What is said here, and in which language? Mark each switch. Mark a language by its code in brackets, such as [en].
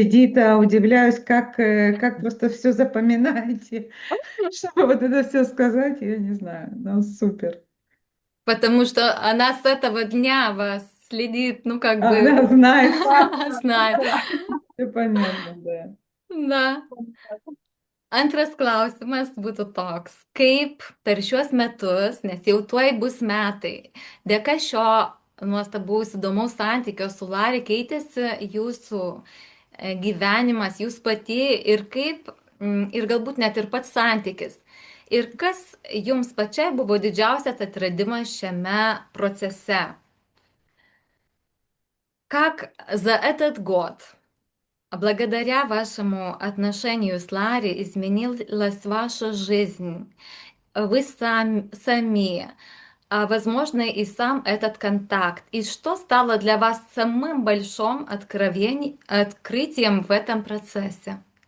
[ru] Эдита, удивляюсь, как просто все запоминаете. Чтобы вот это все сказать, я не знаю. Ну, супер. Потому что она с этого дня вас следит, ну, как Она бы знает, знает. все понятно, да. [lt] Na, antras klausimas būtų toks. Kaip per šiuos metus, nes jau tuoj bus metai, dėka šio nuostabaus įdomaus santykio su Lari keitėsi jūsų gyvenimas, jūs pati ir kaip, ir galbūt net ir pats santykis. Ir kas jums pačiai buvo didžiausias atradimas šiame procese? [ru] Как за этот год, благодаря вашему отношению с Ларри, изменилась ваша жизнь? Вы сами, возможно, и сам этот контакт. И что стало для вас самым большим открытием в этом процессе?